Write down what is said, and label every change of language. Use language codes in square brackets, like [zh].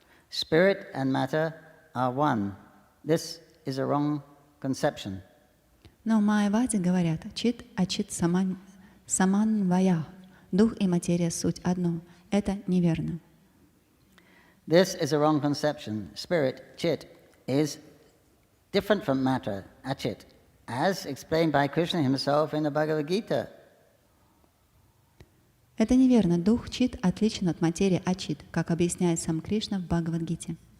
[en] Spirit and matter are one. This is a wrong conception. [ru] Но майявади говорят чит, ачит, саман вая. Дух и материя суть одно. Это неверно. [en] This is a wrong conception. Spirit, chit, is different from matter, achit, as explained by Krishna himself in the Bhagavad Gita. [ru] Это неверно. Дух чит отличен от материи ачит, как объясняет сам Кришна в Бхагавад-гите.